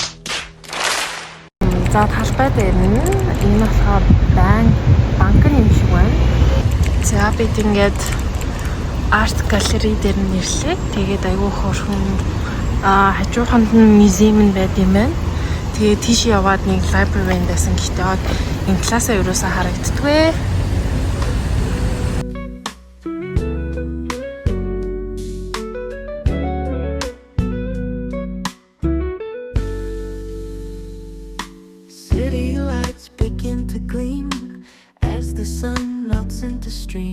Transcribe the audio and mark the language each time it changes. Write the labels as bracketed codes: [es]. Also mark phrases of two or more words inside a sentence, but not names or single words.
[mn] За талбай дээр нь энэ болохоор банк юм шиг За бид ингээд арт галерей дээр нь ирлээ. Тэгээд айгүй хөөрхөн хажууханд нь музейм нь байд юм байна. Тэгээд тийш яваад нэг library байсан. Гэхдээ энэ классаа ерөөсөө харагддаггүй. [en] City lights begin to gleam as the sun melts into stream.